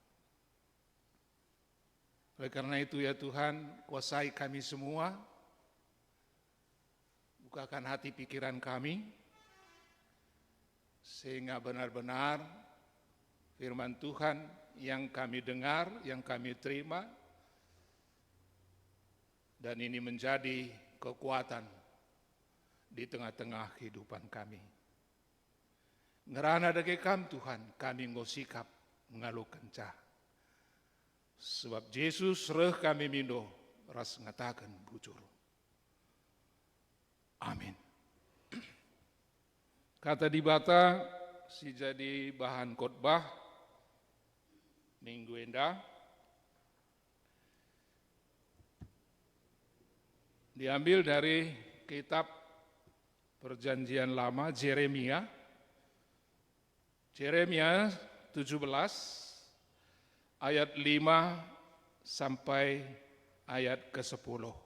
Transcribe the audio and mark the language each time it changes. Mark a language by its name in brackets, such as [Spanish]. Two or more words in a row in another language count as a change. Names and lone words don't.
[Indonesian] Oleh karena itu ya Tuhan, kuasai kami semua, bukakan hati pikiran kami, sehingga benar-benar firman Tuhan yang kami dengar, yang kami terima, dan ini menjadi kekuatan di tengah-tengah kehidupan kami. [Batak Karo] Ngerana dage kam Tuhan, kami ngosikap ngalu kencah. Sebab Yesus reh kami mindo, ras ngatakan bujur. Amin. Kata di bata, si jadi bahan khotbah minggu endah, [Indonesian] diambil dari kitab Perjanjian Lama Yeremia 17 ayat 5 sampai ayat ke-10.